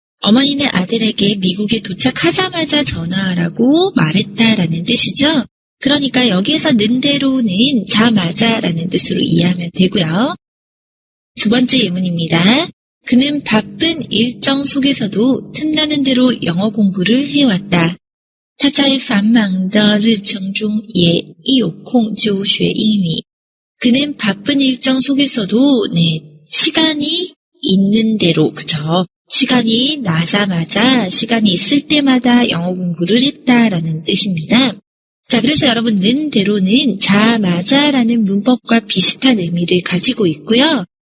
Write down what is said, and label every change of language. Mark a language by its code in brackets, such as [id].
[ko] 어머니는 아들에게 미국에 도착하자마자 전화하라고 말했다라는 뜻이죠. 그러니까 여기에서 는대로는 자마자라는 뜻으로 이해하면 되고요. 2번째 예문입니다. 그는 바쁜 일정 속에서도 틈나는 대로 영어 공부를 해왔다. [zh] 他在繁忙的日程中也一有空就学英语. [ko] 그는 바쁜 일정 속에서도 시간이 있는 대로, 그쵸? 시간이 나자마자 시간이 있을 때마다 영어 공부를 했다라는 뜻입니다. 자, 그래서 여러분 는대로는 자마자라는 문법과 비슷한 의미를 가지고 있고요.